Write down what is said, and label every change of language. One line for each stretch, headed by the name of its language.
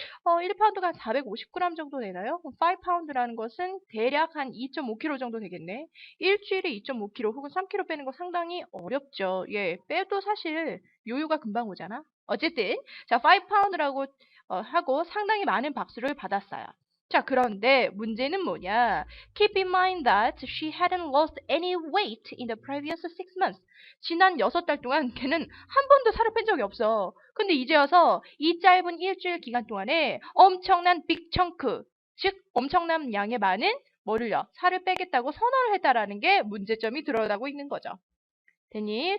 Korean: 1파운드가 450g 정도 되나요? 5파운드라는 것은 대략 한 2.5kg 정도 되겠네. 일주일에 2.5kg 혹은 3kg 빼는 거 상당히 어렵죠. 예, 빼도 사실 요요가 금방 오잖아. 어쨌든 자 5파운드라고 하고 상당히 많은 박수를 받았어요. 자, 그런데 문제는 뭐냐?
English: Keep in mind that she hadn't lost any weight in the previous 6 months.
Korean: 지난 6달 동안 걔는 한 번도 살을 뺀 적이 없어. 근데 이제 와서 이 짧은 일주일 기간 동안에 엄청난 빅 청크, 즉 엄청난 양의 많은 뭐를요? 살을 빼겠다고 선언을 했다라는 게 문제점이 드러나고 있는 거죠. 됐니?